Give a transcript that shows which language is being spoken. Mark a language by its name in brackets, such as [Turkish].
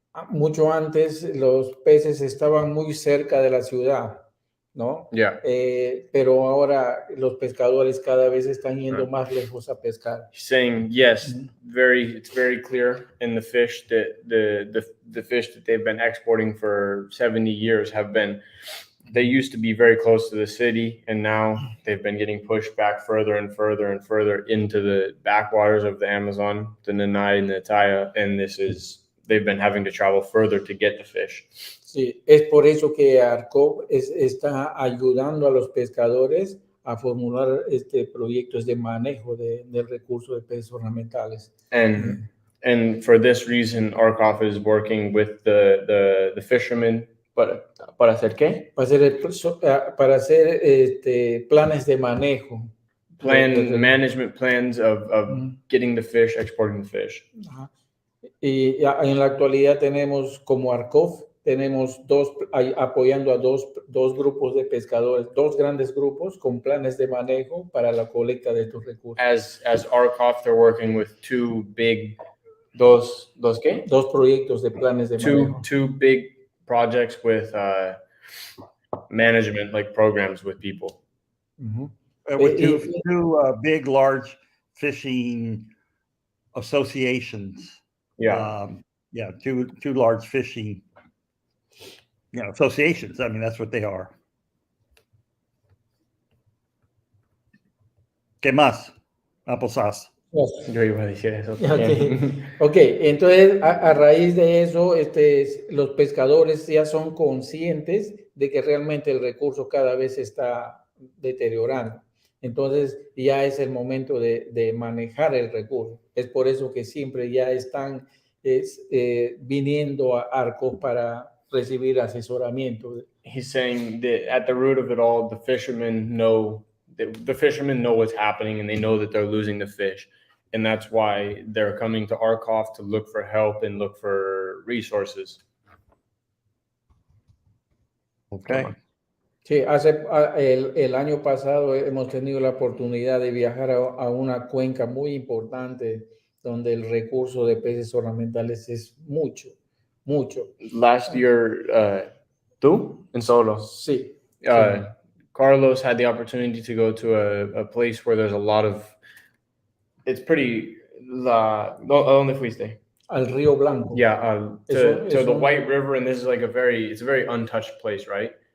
[Spanish] Mucho antes los peces estaban muy cerca de la ciudad, ¿no? [English] Yeah. [Spanish] Pero ahora los pescadores cada vez están yendo más lejos a pescar. [English] He's saying yes, it's very clear in the fish that the fish that they've been exporting for 70 years they used to be very close to the city, and now they've been getting pushed back further and further and further into the backwaters of the Amazon, the Nanay and the Taya, and they've been having to travel further to get the fish. [Spanish] Sí, es por eso que ARCOF está ayudando a los pescadores a formular proyectos de manejo del recurso de peces ornamentales. [English] And for this reason, ARCOF is working with the fishermen. [Spanish] ¿Para hacer qué? Para hacer planes de manejo. [English] Management plans of getting the fish, exporting the fish. [Spanish] Y en la actualidad tenemos como ARCOF, tenemos apoyando a dos grupos de pescadores, 2 grandes grupos con planes de manejo para la colecta de estos recursos. [English] As ARCOF, they're working with 2 big, [Spanish] ¿dos qué? 2 proyectos de planes de manejo. [English] 2 big projects with management, like programs with people. With two big, large fishing associations. Yeah. Two large fishing, associations. I mean, that's what they are. [Spanish] ¿Qué más? Applesauce. Yo iba a decir eso [English] Ok, [Spanish] también. ok, entonces a raíz de eso, los pescadores ya son conscientes de que realmente el recurso cada vez se está deteriorando. Entonces ya es el momento de manejar el recurso. Es por eso que siempre ya están viniendo a ARCOF para recibir asesoramiento. [English] He's saying that at the root of it all, the fishermen know what's happening and they know that they're losing the fish. And that's why they're coming to ARCOF to look for help and look for resources. Okay. [Spanish] Sí, el año pasado hemos tenido la oportunidad de viajar a una cuenca muy importante donde el recurso de peces ornamentales es mucho, mucho. [English] Last year, tú and Solo, [Spanish] Sí. [English] Carlos had the opportunity to go to a place where there's a lot of. It's pretty. [Spanish] ¿A dónde fuiste? Al Río Blanco. [English] Yeah, to the White River, and this is like it's a very untouched place, right?